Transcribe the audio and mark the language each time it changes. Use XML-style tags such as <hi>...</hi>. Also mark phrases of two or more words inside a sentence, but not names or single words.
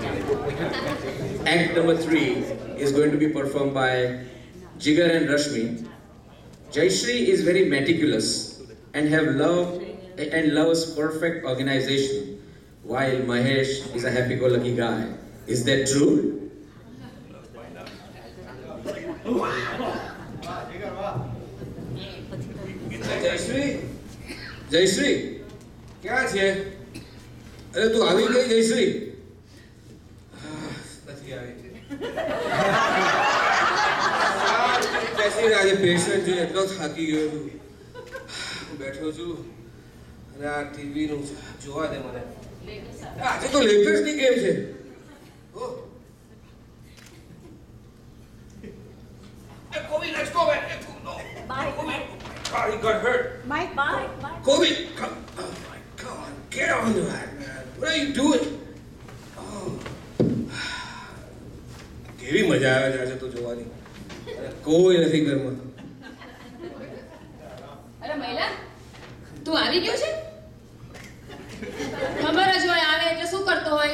<en>Act number 3 is going to be performed by Jigar and Rashmi. Jayashree is very meticulous and loves perfect organization, while Mahesh is a happy-go-lucky guy. Is that true?</en> <gu>જયશ્રી ક્યાં છે? અરે તું આવી ગઈ જયશ્રી? નથી આવી. બેસી આજે પેશન્ટ છે, એટલો થાકી ગયો છું. હું બેઠો છું અને આ ટીવીનું જોવા દે મને. આજે તો લેકર્સની ગેમ છે. ઓહ.</gu> <en>Hey, Kobe, let's go, man. Let's go. No. Bye. Kobe. God, he got hurt. Mike, bye. Kobe, come. Oh my God, get on that, man. What are you doing?</en> <gu>Oh. કેવી મજા આવે છે આજે તો જોવાની. અને કોઈ નથી ઘરમાં. અરે મહિલા, તું આવી ગયો છે? ખબર જ હોય આવે એટલે શું કરતો હોય?</gu>